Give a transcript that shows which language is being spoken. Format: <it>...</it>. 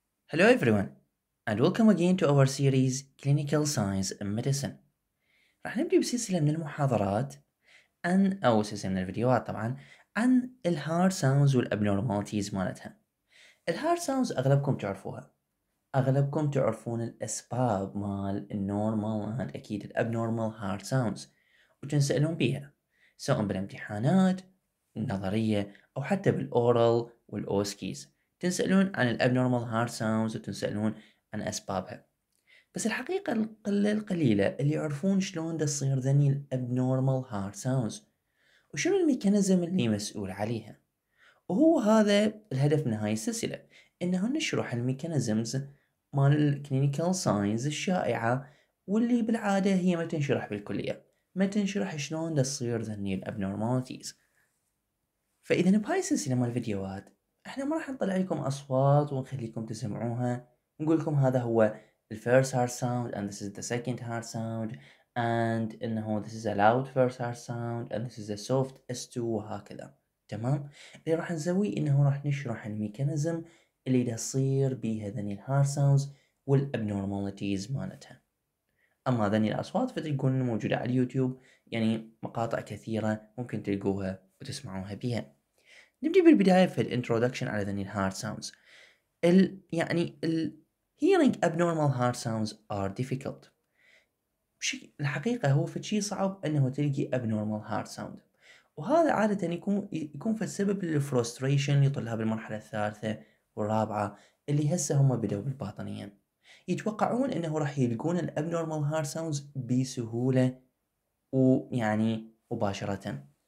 <en>Hello everyone and welcome again to our series Clinical Science in Medicine.</en> <ar>راح نبدأ بسلسلة من المحاضرات أو سلسلة من الفيديوهات طبعا عن الهارد ساوندز والابنورماليتيز مالتها. الهارد ساوندز أغلبكم تعرفوها، أغلبكم تعرفون الأسباب مال النورمال مال أكيد الابنورمال هارد ساوندز وتنسألون بيها سواء بالامتحانات النظرية أو حتى بالأورال والأوسكيز، تنسألون عن الابنورمال هارد ساوندز وتنسألون عن أسبابها. بس الحقيقة القليلة اللي يعرفون شلون دا تصير ذني الابنورمال هارد ساوندز وشنو الميكانيزم اللي مسؤول عليها. وهو هذا الهدف من هاي السلسلة، إنه نشرح الميكانيزمز مال الكلينيكال ساينز الشائعة واللي بالعادة هي ما تنشرح بالكلية، ما تنشرح شلون دا تصير ذني الابنورماليتيز. فإذا بهاي السلسلة مال الفيديوهات احنا ما راح نطلع لكم أصوات ونخليكم تسمعوها ونقول لكم هذا هو</ar> <en>the first hard sound and this is the second hard sound and إنه this is a loud first hard sound and this is a soft S2</en> <ar>وهكذا. تمام؟ اللي راح نسويه إنه راح نشرح الميكانيزم اللي دا يصير بيها ذني الهارد ساوندز والابنورماليتيز مالتها. أما ذني الأصوات فتلقون موجودة على اليوتيوب، يعني مقاطع كثيرة ممكن تلقوها وتسمعوها بيها. نبدي بالبداية في الانترودكشن على ذني الهارد ساوندز.</ar> <en>hearing abnormal hard sounds are difficult.</en> <ar>الحقيقة هو فشي صعب انه تلقي abnormal hard sound، وهذا عادة يكون في السبب للفرستريشن لطلاب المرحلة الثالثة والرابعة اللي هسه هم بدأوا بالباطنية، يتوقعون انه راح يلقون الابنورمال هارد ساوندز بسهولة ويعني مباشرة.</ar>